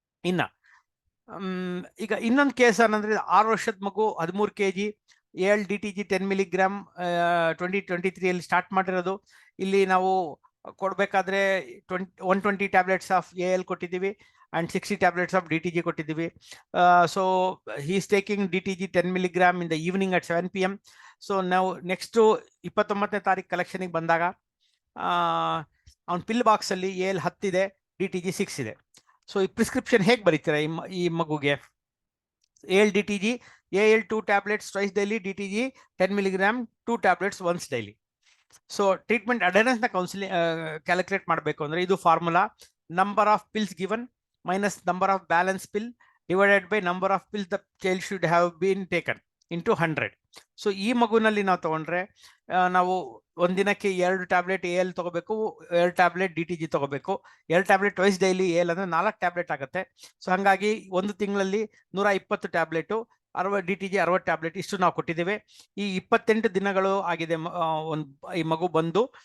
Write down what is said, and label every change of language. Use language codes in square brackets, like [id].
[kn] ಇನ್ನ ಈಗ ಇನ್ನೊಂದು ಕೇಸ್ ಏನಂದ್ರೆ 6 ವರ್ಷದ ಮಗು 13 kg DTG 10 milligram 2023 ಅಲ್ಲಿ ಸ್ಟಾರ್ಟ್ ಮಾಡಿರೋದು. ಇಲ್ಲಿ ನಾವು ಕೊಡ್ಬೇಕಾದ್ರೆ 120 ಟ್ಯಾಬ್ಲೆಟ್ಸ್ ಆಫ್ AL ಕೊಟ್ಟಿದ್ದೀವಿ [en] and 60 tablets of DTG [kn] ಕೊಟ್ಟಿದ್ದೀವಿ. [en] So he is taking DTG 10 milligram in the evening at 7 PM. [kn] So now next 29ನೇ ತಾರೀಕು ಕಲೆಕ್ಷನ್ಗೆ ಬಂದಾಗ ಅವನ ಪಿಲ್ ಬಾಕ್ಸ್ ಅಲ್ಲಿ AL 10 ಇದೆ, DTG 6 ಇದೆ. ಸೊ ಈ ಪ್ರಿಸ್ಕ್ರಿಪ್ಷನ್ ಹೇಗೆ ಬರೀತೀರಾ ಈ ಮಗುಗೆ? [en] AL DTG, AL 2 tablets twice daily, DTG 10 milligram 2 tablets once daily. ಸೊ treatment adherence ನ counselling calculate ಮಾಡಬೇಕು ಅಂದ್ರೆ ಇದು formula: number of pills given minus number of balance pill divided by number of pills the child should have been taken into 100. [kn] So ಈ ಮಗುನಲ್ಲಿ ನಾವು ತಗೊಂಡ್ರೆ ನಾವು ಒಂದಿನಕ್ಕೆ 2 tablet AL ತಗೋಬೇಕು, 2 tablet DTG ತಗೋಬೇಕು. 2 ಟ್ಯಾಬ್ಲೆಟ್ ಟ್ವೈಸ್ ಡೈಲಿ AL ಅಂದ್ರೆ 4 tablet ಆಗುತ್ತೆ. So ಹಂಗಾಗಿ ಒಂದು ತಿಂಗಳಲ್ಲಿ 120 ಟ್ಯಾಬ್ಲೆಟ್ DTG 60 ಟ್ಯಾಬ್ಲೆಟ್ ಇಷ್ಟು ನಾವು ಕೊಟ್ಟಿದ್ದೇವೆ. ಈ 28 ದಿನಗಳು ಆಗಿದೆ ಈ ಮಗು ಬಂದು.